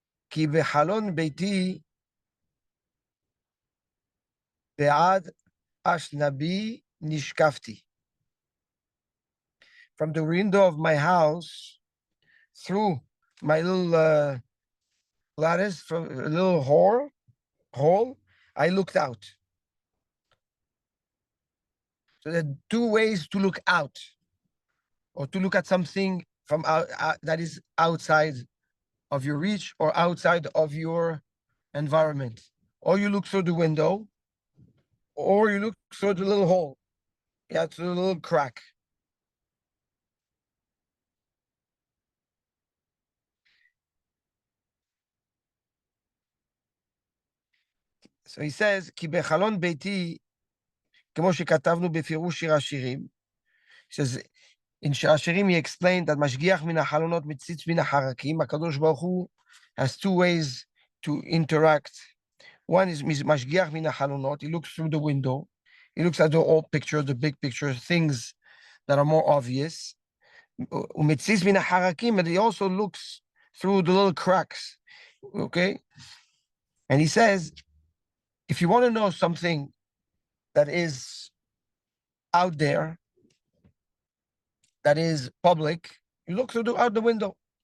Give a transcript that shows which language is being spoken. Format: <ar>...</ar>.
<he>כי בחלון ביתי בעד אשנבי נשקפתי.</he> <en>From the window of my house, through my little lattice, from a little hole, I looked out. So there are 2 ways to look out, or to look at something from that is outside of your reach or outside of your environment. Or you look through the window, or you look through the little hole, through the little crack. So he says,</en> <he>כי בחלון ביתי, כמו שכתבנו בפירוש שיר השירים,</he> <en>he says, in</en> <he>שיר השירים</he> <en>he explained that</en> <he>משגיח מן החלונות מציץ מן החרקים, הקדוש ברוך הוא</he> <en>has 2 ways to interact. One is</en> <he>משגיח מן החלונות,</he> <en>he looks through the window, he looks at the old picture, the big picture, things that are more obvious.</en> <he>ומציץ מן החרקים,</he> <en>and he also looks through the little cracks, okay? And he says, if you want to know something that is out there, that is public, you look through out the window.</en>